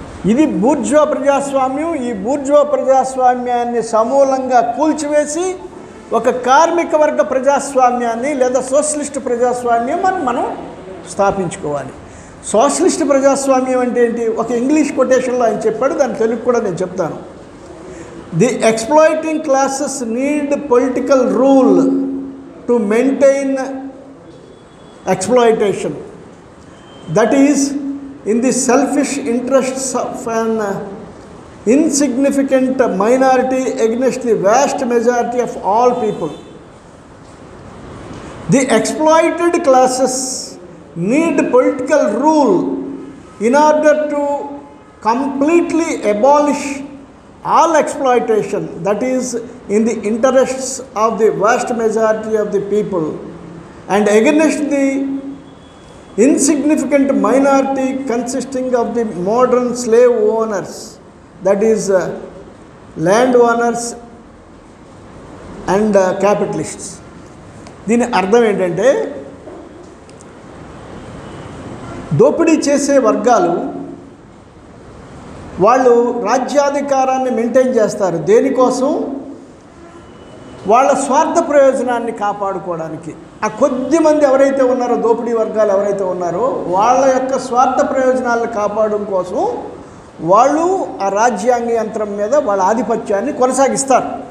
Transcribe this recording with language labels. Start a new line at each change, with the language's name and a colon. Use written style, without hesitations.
Telugu: ఇది బూర్జువా ప్రజాస్వామ్యం. ఈ బూర్జువా ప్రజాస్వామ్యాన్ని సమూలంగా కూల్చివేసి ఒక కార్మిక వర్గ ప్రజాస్వామ్యాన్ని లేదా సోషలిస్ట్ ప్రజాస్వామ్యం మనం స్థాపించుకోవాలి. సోషలిస్ట్ ప్రజాస్వామ్యం అంటే ఏంటి? ఒక ఇంగ్లీష్ కొటేషన్లో ఆయన చెప్పాడు, దాని తెలుగు కూడా నేను చెప్తాను.
English: The exploiting classes need political rule to maintain exploitation, that is in the selfish interests of an insignificant minority against the vast majority of all people. The exploited classes need political rule in order to completely abolish all exploitation that is in the interests of the vast majority of the people and against the insignificant minority consisting of the modern slave owners, that is land owners and capitalists.
Telugu: దీని అర్థం ఏంటంటే దోపిడీ చేసే వర్గాలు వాళ్ళు రాజ్యాధికారాన్ని maintain చేస్తారు. దేనికోసం? వాళ్ళ స్వార్థ ప్రయోజనాన్ని కాపాడుకోవడానికి. ఆ కొద్ది మంది ఎవరైతే ఉన్నారో, దోపిడీ వర్గాలు ఎవరైతే ఉన్నారో వాళ్ళ యొక్క స్వార్థ ప్రయోజనాలను కాపాడడం కోసం వాళ్ళు ఆ రాజ్యాంగ యంత్రం మీద వాళ్ళ ఆధిపత్యాన్ని కొనసాగిస్తారు.